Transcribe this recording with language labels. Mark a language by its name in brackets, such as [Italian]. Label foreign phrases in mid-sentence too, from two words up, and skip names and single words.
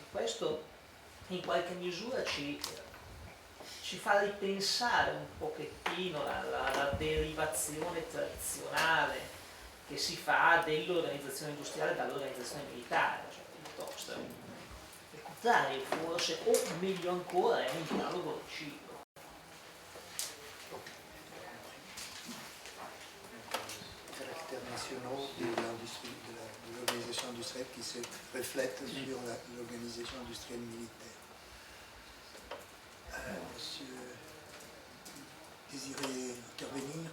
[Italian] Questo in qualche misura ci fa ripensare un pochettino alla derivazione tradizionale che si fa dell'organizzazione industriale dall'organizzazione militare, cioè piuttosto il contrario forse, o meglio ancora è un dialogo reciproco. [French] Internationaux de l'organisation industrielle qui se reflète sur l'organisation industrielle militaire. Monsieur, désirez intervenir?